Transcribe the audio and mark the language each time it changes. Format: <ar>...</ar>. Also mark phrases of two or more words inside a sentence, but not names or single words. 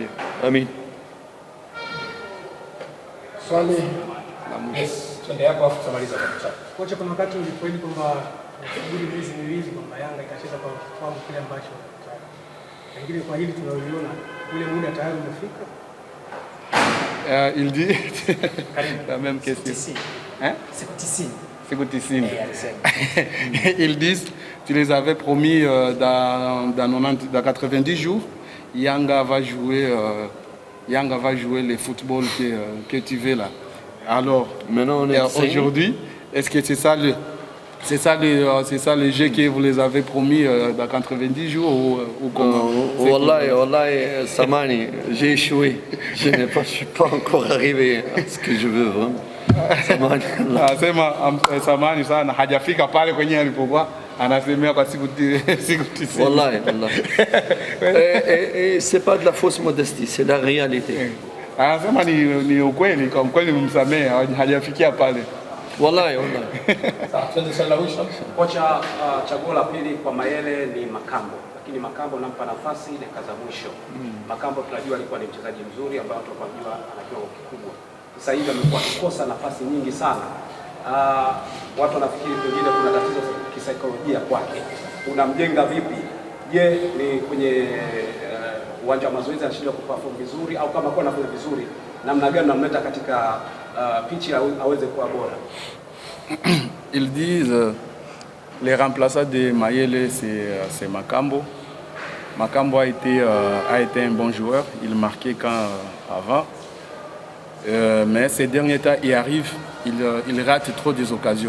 <sw>Amin. Swali twende hapo afu tutamaliza kabisa. Kocha, kuna wakati ulipoahidi kwamba kusubiri miezi miwili kwamba Yanga itacheza kwa kiwango kile ambacho pengine kwa hili tunaliona ule muda tayari umefika?</sw> <fr>Il dit la même question. Hein?</fr> <sw>Siku 90.</sw> <fr>Ils disent, tu les avais promis dans 90 jours, Yanga va jouer le football que tu veux là. Alors, maintenant aujourd'hui, est-ce que c'est ça le jeu que vous les avez promis dans 90 jours ou comment? Wallahi, Samani, j'ai échoué. Je ne suis pas encore arrivé à ce que je veux vraiment.</fr> <sw>Samani sana hajafika pale kwenye alipokuwa anasemea kwa siku 90. Wallahi.</sw> <fr>Et c'est pas de la fausse modestie, c'est la réalité.</fr> <sw>Anasema ni ukweli, kwa kweli msamee, hajafikia pale. Wallahi. Sawa, twende swali la mwisho. Kocha, chaguo la pili kwa Mayele ni Makambo, lakini Makambo nampa nafasi dakika za mwisho. Makambo tunajua alikuwa ni mchezaji mzuri ambaye watu wanajua ana kiwango kikubwa. Sasa hivi amekuwa akikosa nafasi nyingi sana. Watu wanafikiri pengine kuna tatizo kisaikolojia kwake. Unamjenga vipi? Je, ni kwenye uwanja wa mazoezi anashindwa kuperform vizuri au kama kwa anafanya vizuri namna gani unamleta katika pitch aweze kuwa bora?</sw> <fr>Ils disent les remplaçants de Mayele c'est Makambo. Makambo a été un bon joueur, il marquait quand avant. Mais ces derniers temps, il rate trop des occasions.</fr>